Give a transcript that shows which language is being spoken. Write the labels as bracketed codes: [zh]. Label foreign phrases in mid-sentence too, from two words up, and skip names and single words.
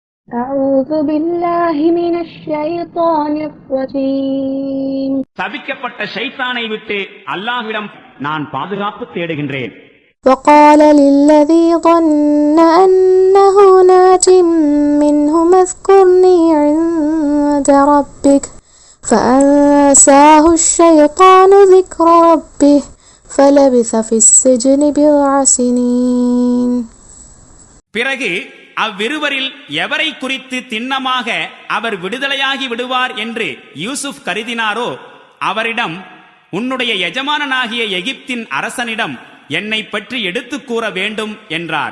[ar] أعوذ بالله من الشيطان الرجيم. [ta] சபிக்கப்பட்ட ஷைத்தானை விட்டு அல்லாஹ்விடம் நான் பாதுகாப்பு தேடுகின்றேன். [ar] وقال للذي ظن أنه ناج منه اذكرني عند ربك فأنساه الشيطان ذكر ربه فلبث في السجن بضع سنين. [ta] பிறகு அவ்விருவரில் எவரை குறித்து திண்ணமாக அவர் விடுதலையாகி விடுவார் என்று யூசுப் கருதினாரோ அவரிடம், உன்னுடைய எஜமானனாகிய எகிப்தின் அரசனிடம் என்னை பற்றி எடுத்துக் கூற வேண்டும் என்றார்.